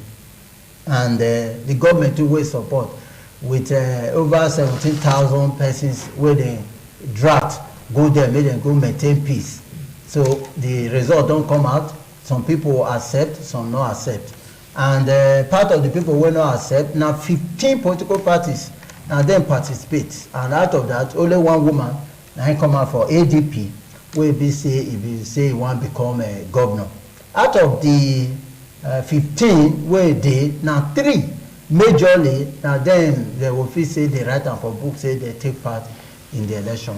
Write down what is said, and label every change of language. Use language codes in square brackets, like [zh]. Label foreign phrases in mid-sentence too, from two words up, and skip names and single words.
[pcm] And the government too will support with over 17,000 persons where they draft go there, make them go maintain peace. So the result don't come out. Some people accept, some not accept. And part of the people will not accept. Now 15 political parties and then participate. And out of that, only one woman now come out for ADP, wey be say if you say you wan become a governor. Out of the 15 wey dey, na 3 majorly na dem they will fit say they write am for book say they take part in the election.